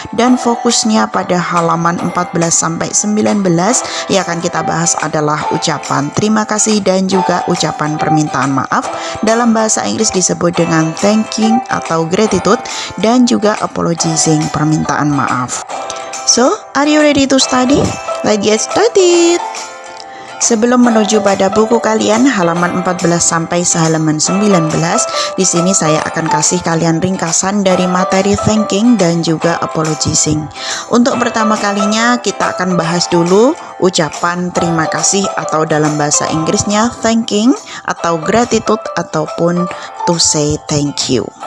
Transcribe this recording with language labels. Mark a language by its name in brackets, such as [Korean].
[Indonesian] Dan fokusnya pada halaman 14 sampai 19 yang akan kita bahas adalah ucapan terima kasih dan juga ucapan permintaan maaf. Dalam bahasa Inggris disebut dengan thanking atau gratitude dan juga apologizing, permintaan maaf. [English] So, are you ready to study? Let's get started. [Indonesian] Sebelum menuju pada buku kalian halaman 14 sampai halaman 19, di sini saya akan kasih kalian ringkasan dari materi thanking dan juga apologizing. Untuk pertama kalinya kita akan bahas dulu ucapan terima kasih atau dalam bahasa Inggrisnya thanking atau gratitude ataupun [English] to say thank you.